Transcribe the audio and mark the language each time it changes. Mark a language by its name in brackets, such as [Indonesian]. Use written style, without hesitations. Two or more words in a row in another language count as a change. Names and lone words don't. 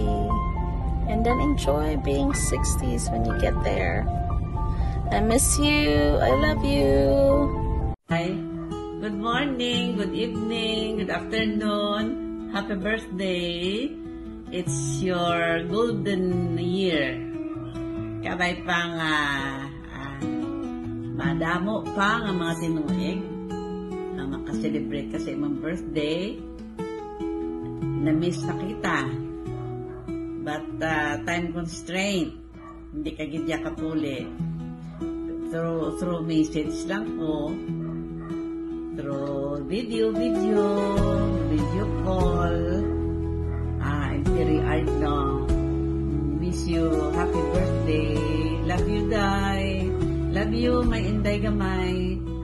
[English] And then enjoy being 60s when you get there. I miss you. I love you. Hi. Good morning, good evening, good afternoon. Happy birthday. It's your golden year. [Cebuano] Kabay pang madamo pa ang mga tinuig na makaselebrate kasi imong birthday. Na-miss na kita. [English] But time constraint, [Hiligaynon] hindi ka gidya kapuli. [English] Through message [Filipino] lang po. [English] Through video call. I'm very hard now. Miss you. Happy birthday. Love you, Day. Love you, my Inday Gamay.